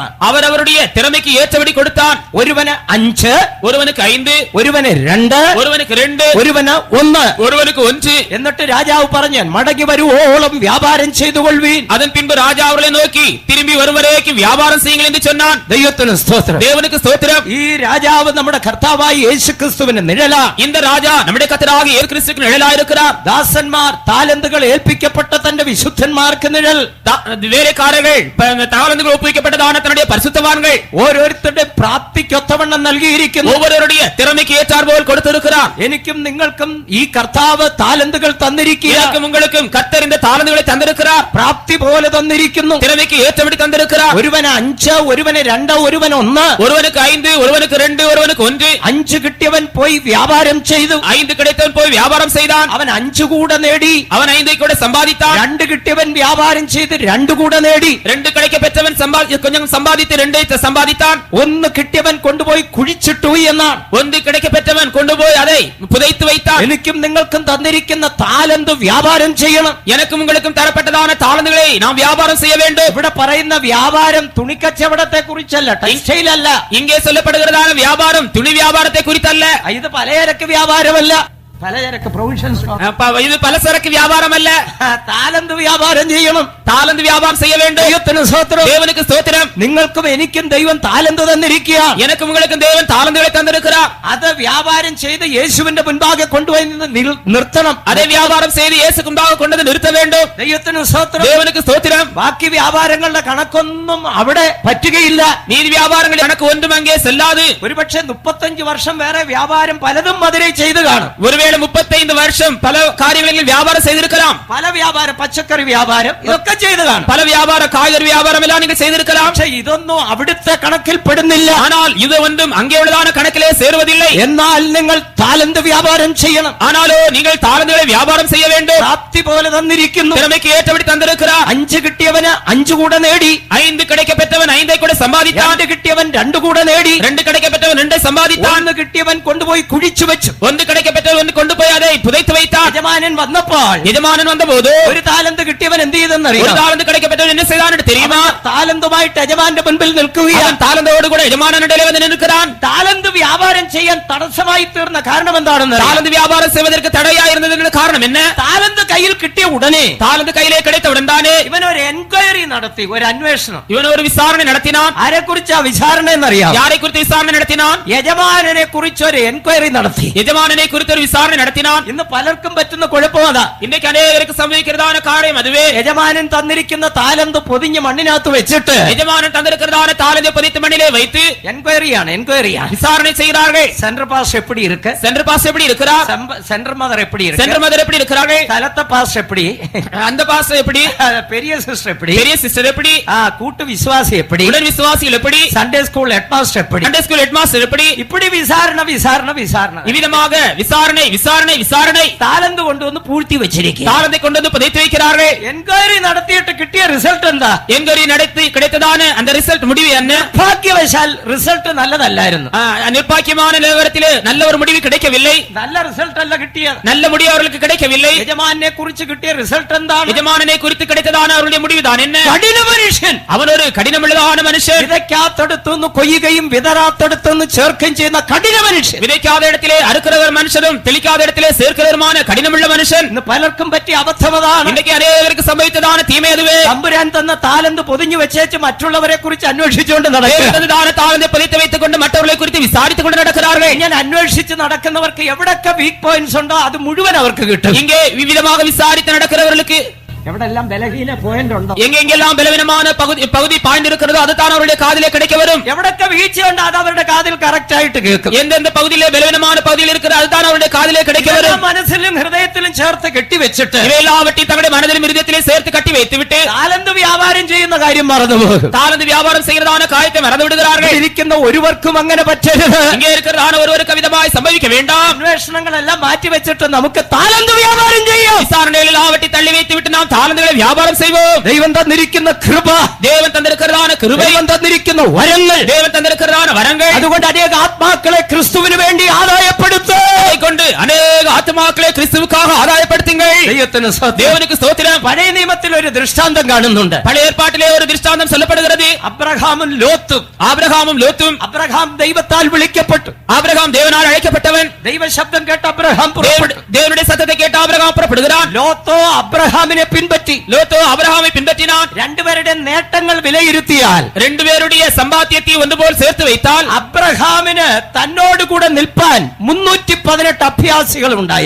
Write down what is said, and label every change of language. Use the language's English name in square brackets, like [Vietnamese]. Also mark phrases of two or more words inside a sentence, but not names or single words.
[Tamil] அவரவருடைய திறமைக்கு ஏற்றபடி கொடுத்தான். [Malayalam] ഒരുവന് 5, [Tamil] ஒருவனுக்கு 5, [Malayalam] ഒരുവന് 2, [Tamil] ஒருவனுக்கு 2, [Malayalam] ഒരുവന് 1, [Tamil] ஒருவனுக்கு 1. [Malayalam] എന്നിട്ട് രാജാവ് പറഞ്ഞു, മടങ്ങി വരുവോളം വ്യാപാരം ചെയ്തു കൊള്ളുവീൻ. [Tamil] அதன் பின்பு ராஜா அவர்களை நோக்கி திரும்பி வரும் வரைக்கும் வியாபாரம் செய்யுங்கள் என்று சொன்னான். [Malayalam] ദൈവത്തിന് സ്തോത്രം. [Tamil] தேவனுக்கு ஸ்தோத்திரம். [Malayalam] ഈ രാജാവ് നമ്മുടെ കർത്താവായ യേശുക്രിസ്തുവിന്റെ നിഴലാ. [Tamil] இந்த ராஜா நம்முடைய கர்த்தராகிய இயேசு கிறிஸ்துவின் நிழலாய் இருக்கிறார். [Malayalam] ദാസന്മാർ താലന്തുകൾ ഏൽപ്പിക്കപ്പെട്ട തന്റെ വിശുദ്ധന്മാർക്ക് നിഴൽ. [Tamil] வேலைக்காரர்கள் தாளந்துகள் ஒப்புவிக்கப்பட்டதான தன்னுடைய பரிசுத்தவான்கள் [Malayalam] ഓരോരുത്തരുടെ പ്രാപ്തിക്കൊത്തവണ്ണം നൽകിയിരിക്കുന്നു. [Tamil] ஒவ்வொருவருடைய திறமைக்கு ஏற்றார் போல் கொடுத்திருக்கிறார். [Malayalam] എനിക്കും നിങ്ങൾക്കും ഈ കർത്താവ് താലന്തുകൾ തന്നിരിക്കുക. [Tamil] எனக்கும் உங்களுக்கும் கர்த்தர் இந்த தாளந்துகளை தந்திருக்கிறார். [Malayalam] പ്രാപ്തി പോലെ തന്നിരിക്കുന്നു. [Tamil] திறமைக்கு ஏற்றபடி தந்திருக்கிறார். [Malayalam] ഒരുവന് 5, ഒരുവന് 2, ഒരുവന് 1. [Tamil] ஒருவனுக்கு 5, ஒருவனுக்கு 2, ஒருவனுக்கு 1. [Malayalam] 5 കിട്ടിയവൻ പോയി വ്യാപാരം ചെയ്തു. [Tamil] 5 கிடைத்தவன் போய் வியாபாரம் செய்தான். [Malayalam] അവൻ 5 കൂടെ നേടി. [Tamil] அவன் 5 கூட சம்பாதித்தான். [Malayalam] 2 കിട്ടിയവൻ വ്യാപാരം ചെയ്ത് 2 കൂടെ നേടി. [Tamil] 2 கிடைக்க பெற்றவன் கொஞ்சம் சம்பாதித்து 2 சம்பாதித்தான். [Malayalam] 1 കിട്ടിയവൻ കൊണ്ടുപോയി കുഴിച്ചിട്ടു എന്നാണ്. [Tamil] 1 கிடைக்க பெற்றவன் கொண்டு போய் அதை புதைத்து வைத்தான். [Malayalam] എനിക്കും നിങ്ങൾക്കും തന്നിരിക്കുന്ന താലന്ത് വ്യാപാരം ചെയ്യണം. [Tamil] எனக்கும் உங்களுக்கும் தரப்பட்டதான தாளந்துகளை நாம் வியாபாரம் செய்ய வேண்டும். [Malayalam] ഇവിടെ പറയുന്ന വ്യാപാരം തുണിക്കച്ചവടത്തെ കുറിച്ചല്ല, ടെക്സ്റ്റൈൽ അല്ല. [Tamil] இங்கே சொல்லப்படுகிறதான வியாபாரம் துணி வியாபாரத்தை குறித்தல்ல. [Malayalam] ഇത് പലചരക്ക് വ്യാപാരമല്ല, പലചരക്ക് [English] provision store. [Tamil] இது பலசரக்கு வியாபாரம் அல்ல. [Malayalam] താലന്ത് വ്യാപാരം ചെയ്യണം. [Tamil] தாளந்து வியாபாரம் செய்ய வேண்டும். [Malayalam] ദൈവത്തിന് സ്തോത്രം. [Tamil] தேவனுக்கு ஸ்தோத்திரம். [Malayalam] നിങ്ങൾക്കും എനിക്കും ദൈവം താലന്ത് തന്നിരിക്കുക. [Tamil] எனக்கும் உங்களுக்கும் தேவன் தாளந்துகளை தந்திருக்கிறார். [Malayalam] അത് വ്യാപാരം ചെയ്ത് യേശുവിന്റെ മുൻപാകെ കൊണ്ടുപോയി നിർത്തണം. [Tamil] அதை வியாபாரம் செய்து இயேசுக்கு முன்பாக கொண்டு நிறுத்த வேண்டும். [Malayalam] ദൈവത്തിന് സ്തോത്രം. [Tamil] தேவனுக்கு ஸ்தோத்திரம். [Malayalam] ബാക്കി വ്യാപാരങ്ങളുടെ കണക്കൊന്നും അവിടെ പറ്റുകയില്ല. [Tamil] நீதி வியாபாரங்கள் எனக்கு ஒன்றும் அங்கே செல்லாது. [Malayalam] ഒരുപക്ഷെ 35 വർഷം വേറെ വ്യാപാരം പലതും മധുരൈ ചെയ്തു കാണും. [Tamil] ஒருவேளை ஒருவேளை 35 வருஷம் பல காரியங்களில் வியாபாரம் செய்திருக்கலாம். [Malayalam] പല വ്യാപാരം, പച്ചക്കറി വ്യാപാരം, ഇതൊക്കെ ചെയ്തതാണ്. [Tamil] பல வியாபார காய்கறி வியாபாரம் எல்லாம் நீங்கள் செய்திருக்கலாம். [Malayalam] പക്ഷെ ഇതൊന്നും അവിടുത്തെ കണക്കിൽ പെടുന്നില്ല. [Tamil] ஆனால் இது ஒன்றும் அங்கே உள்ளதான கணக்கிலே சேருவதில்லை. [Malayalam] എന്നാൽ നിങ്ങൾ താലന്ത് വ്യാപാരം ചെയ്യണം. [Tamil] ஆனாலோ நீங்கள் தாளந்துகளை வியாபாரம் செய்ய வேண்டும். [Malayalam] പ്രാപ്തി പോലെ തന്നിരിക്കുന്നു. [Tamil] திறமைக்கு ஏற்றபடி தந்திருக்கிறார். [Malayalam] 5 കിട്ടിയവന് 5 കൂടെ നേടി. [Tamil] 5 கிடைக்க பெற்றவன் 5 கூட சம்பாதித்தான். [Malayalam] 2 കിട്ടിയവൻ 2 കൂടെ നേടി. [Tamil] 2 கிடைக்க பெற்றவன் 2 சம்பாதித்தான். [Malayalam] 1 കിട്ടിയവൻ കൊണ്ടുപോയി കുഴിച്ചു വെച്ചു. [Tamil] 1 கிடைக்க பெற்றவன் 1 கொண்டு போய் அதை புதைத்து வைத்தான். [Malayalam] യജമാനൻ വന്നപ്പോൾ [Tamil] எஜமானன் வந்தபோது [Malayalam] ഒരു താലന്ത് കിട്ടിയവൻ എന്ത് ചെയ്തെന്ന് [Tamil] ஒரு [Malayalam] അറിയാം? [Tamil] தாளந்து கிடைக்க பெற்றவன் என்ன செய்தான் என்று தெரியுமா? [Malayalam] താലന്തുമായിട്ട് യജമാന്റെ മുൻപിൽ നിൽക്കുകയാണ്. [Tamil] அவன் தாளந்தோடு கூட எஜமானன் இடையிலே வந்து நிற்கிறான். [Malayalam] താലന്ത് വ്യാപാരം ചെയ്യാൻ തടസ്സമായി തീർന്ന കാരണം എന്താണെന്ന് അറിയാം? [Tamil] தாளந்து வியாபாரம் செய்வதற்கு தடையாக இருந்ததற்கு காரணம் என்ன? [Malayalam] താലന്ത് കയ്യിൽ കിട്ടിയ ഉടനെ [Tamil] தாளந்து கையிலே கிடைத்தவுடன் தானே [Malayalam] ഇവൻ ഒരു എൻക്വയറി നടത്തി, ഒരു അന്വേഷണം. [Tamil] இவன் ஒரு விசாரணை நடத்தினான். [Malayalam] ആരെ കുറിച്ചാ വിചാരണ എന്നറിയാം? [Tamil] யாரை குறித்து விசாரணை நடத்தினான்? [Malayalam] യജമാനനെ കുറിച്ച് ഒരു എൻക്വയറി നടത്തി. [Tamil] எஜமானனை குறித்து ஒரு விசாரணை நடத்தினான். [Malayalam] ഇന്ന് പലർക്കും പറ്റുന്ന കുഴപ്പം അതാ. [Tamil] இன்றைக்கு அநேகருக்கு சம்பவிக்கிறதான காரியம் அதுவே. [Malayalam] യജമാനൻ തന്നിരിക്കുന്ന താലന്ത് പൊതിഞ്ഞ് മണ്ണിനകത്ത് വെച്ചിട്ട് [Tamil] எஜமானன் தந்திருக்கிறதான தாளந்தை பதித்து மண்ணிலே வைத்து [Malayalam] എൻക്വയറിയാണ് [Tamil] விசாரணை செய்கிறார்கள். [English] central pas [Tamil] எப்படி இருக்கு? [English] center pas [Tamil] எப்படி இருக்கிறார்? [English] central mother [Tamil] எப்படி இருக்கு? [English] center mother [Tamil] எப்படி இருக்கிறார்கள்? தலத்த பாஸ் எப்படி? அந்த பாஸ் எப்படி? பெரிய சிஸ்டர் எப்படி? பெரிய சிஸ்டர் எப்படி? கூட்டு விசுவாசி எப்படி? உடன் விசுவாசிகள் எப்படி? [English] Sunday school headmaster [Tamil] எப்படி? [English] Sunday school headmaster [Tamil] எப்படி? இப்படி விசாரணை விசாரணை விசாரணை இவ்விதமாக விசாரணை விசாரணை விசாரணை [Malayalam] താലന്ത് കൊണ്ടുവന്ന് പൂഴ്ത്തി വെച്ചിരിക്കുക. [Tamil] தாளந்தை கொண்டு வந்து புதைத்து வைக்கிறார்கள். [Malayalam] എൻക്വയറി നടത്തിയിട്ട് കിട്ടിയ റിസൾട്ട് എന്താ? [Tamil] என்கொயரி நடத்தி கிடைத்ததான அந்த ரிசல்ட் முடிவு என்ன? [Malayalam] ഭാഗ്യവശാൽ റിസൾട്ട് നല്ലതല്ലായിരുന്നു. [Tamil] நிர்பாக்கியமான நிலவரத்திலே நல்ல ஒரு முடிவு கிடைக்கவில்லை. [Malayalam] നല്ല റിസൾട്ട് അല്ല കിട്ടിയത്. [Tamil] நல்ல முடிவு அவர்களுக்கு கிடைக்கவில்லை. [Malayalam] യജമാനെ കുറിച്ച് കിട്ടിയ റിസൾട്ട് എന്താണ്? [Tamil] எஜமானனை குறித்து கிடைத்ததான அவருடைய முடிவுதான் என்ன? [Malayalam] കഠിന മനുഷ്യൻ. [Tamil] அவன் ஒரு கடினமுள்ளதான மனுஷன். [Malayalam] വിതയ്ക്കാത്തടുത്തുനിന്ന് കൊയ്യുകയും വിതറാത്തടുത്തുനിന്ന് ചേർക്കുകയും ചെയ്യുന്ന കഠിന മനുഷ്യൻ. [Tamil] விதைக்காத இடத்திலே அறுக்கிறவர் மனுஷனும் தெளிக்காத இடத்திலே சேர்க்கிறவருமான கடினமுள்ள மனுஷன். [Malayalam] ഇന്ന് പലർക്കും പറ്റിയ അബദ്ധം അതാണ്. [Tamil] இன்றைக்கு அநேகருக்கு சம்பவித்ததான தீமை அதுவே. [Malayalam] തമ്പുരാൻ തന്ന താലന്ത് പൊതിഞ്ഞു വെച്ചേച്ച് മറ്റുള്ളവരെ കുറിച്ച് അന്വേഷിച്ചുകൊണ്ട് നടക്കുക. [Tamil] தாளந்தை புதைத்து வைத்துக் கொண்டு மற்றவர்களை குறித்து விசாரித்துக் கொண்டு நடக்கிறார்கள். [Malayalam] ഇങ്ങനെ അന്വേഷിച്ച് നടക്കുന്നവർക്ക് എവിടൊക്കെ [English] weak points [Malayalam] ഉണ്ടോ അത് മുഴുവൻ അവർക്ക് കിട്ടും. [Tamil] இங்கே விவிதமாக விசாரித்து நடக்கிறவர்களுக்கு [Malayalam] എവിടെല്ലാം ബലഹീന പോയിന്റ് ഉണ്ടോ, [Tamil] எங்கெங்கெல்லாம் பலவீனமான பகுதி பாய்ந்து இருக்கிறதோ அதுதான் அவருடைய காதிலே கிடைக்க வரும். [Malayalam] എവിടൊക്കെ വീഴ്ചയുണ്ടോ അത് അവരുടെ കാതിൽ കറക്റ്റ് ആയിട്ട് കേൾക്കും. [Tamil] எந்தெந்த பகுதியிலே பலவீனமான பகுதியில் இருக்கிற அதுதான் அவருடைய காதிலே கிடைக்க வரும். [Malayalam] മനസ്സിലും ഹൃദയത്തിലും ചേർത്ത് കെട്ടിവെച്ചിട്ട് [Tamil] இவையெல்லாவற்றையும் தங்களுடைய மனதிலும் இருதயத்திலே சேர்த்து கட்டி வைத்துவிட்டு [Malayalam] താലന്ത് വ്യാപാരം ചെയ്യുന്ന കാര്യം മറന്നുപോകും. [Tamil] தாளந்து வியாபாரம் செய்கிறதான காரியத்தை மறந்து விடுகிறார்கள். [Malayalam] ഇരിക്കുന്ന ഒരുവർക്കും അങ്ങനെ പറ്റരുത്. [Tamil] இங்கே இருக்கிறதான ஒருவருக்கு விதமாய் சம்பவிக்க வேண்டாம். [Malayalam] അന്വേഷണങ്ങളെല്ലാം മാറ്റിവെച്ചിട്ട് നമുക്ക് താലന്ത് വ്യാപാരം ചെയ്യാം. [Tamil] விசாரணைகள் எல்லாவற்றை தள்ளி வைத்துவிட்டு நாம் தாளந்துகளை வியாபாரம் செய்வோம். [Malayalam] ദൈവം തന്നിരിക്കുന്ന കൃപ, [Tamil] தேவன் தந்திருக்கிறதான கிருபை, [Malayalam] ദൈവം തന്നിരിക്കുന്ന വരങ്ങൾ, [Tamil] தேவன் தந்திருக்கிறதான வரங்கள், [Malayalam] അതുകൊണ്ട് അനേക ആത്മാക്കളെ ക്രിസ്തുവിന് വേണ്ടി ആദായപ്പെടുത്ത്. [Tamil] கொண்டு அநேக ஆத்துமாக்களை கிறிஸ்துவுக்காக ஆதாயப்படுத்துங்கள். [Malayalam] ദൈവത്തിന് സ്തോത്രം. [Tamil] தேவனுக்கு ஸ்தோத்திரம். [Malayalam] പഴയ നിയമത്തിൽ ഒരു ദൃഷ്ടാന്തം കാണുന്നുണ്ട്. [Tamil] பழைய ஏற்பாட்டிலே ஒரு திருஷ்டாந்தம் சொல்லப்படுகிறது. [Malayalam] അബ്രഹാമും ലോത്തും. [Tamil] ஆபிரகாமும் லோத்தும். [Malayalam] അബ്രഹാം ദൈവത്താൽ വിളിക്കപ്പെട്ടു. [Tamil] ஆபிரகாம் தேவனால் அழைக்கப்பட்டவன். [Malayalam] ദൈവശബ്ദം കേട്ട് അബ്രഹാം പുറപ്പെട്ടു. [Tamil] தேவனுடைய சத்தத்தை கேட்டு ஆபிரகாம் புறப்படுகிறான். [Malayalam] ലോത്തോ അബ്രഹാമിനെ പിൻപറ്റി. [Tamil] லோத்தோ ஆபிரகாமை பின்பற்றினான். [Malayalam] രണ്ടുപേരുടെ നേട്ടങ്ങൾ വിലയിരുത്തിയാൽ, [Tamil] 2 பேருடைய சம்பாத்தியத்தை ஒன்றுபோல் சேர்த்து வைத்தால் [Malayalam] അബ്രഹാമിന് തന്നോട് കൂടെ നിൽപ്പാൻ 318 അഭ്യാസികൾ ഉണ്ടായി.